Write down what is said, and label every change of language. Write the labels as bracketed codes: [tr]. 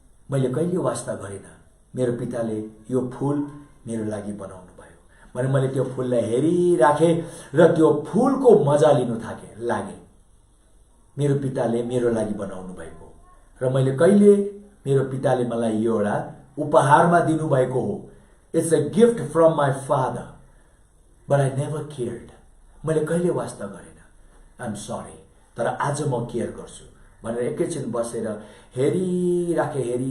[ne] मैले कहिले वास्ता गरिनँ, मेरो पिताले यो फुल मेरो लागि बनाउनु भयो भने मैले त्यो फुललाई हेरिराखेँ र त्यो फुलको मजा लिनु लागे। मेरो पिताले मेरो लागि बनाउनु भएको र मैले कहिले मेरो पिताले मलाई यो एउटा उपहारमा दिनुभएको हो। [en] It's a gift from my father but I never cared. [ne] मैले कहिले वास्ता गरेन, [en] I am sorry, [ne] तर आज म केयर गर्छु भनेर एकैछिन बसेर हेरिराखेँ।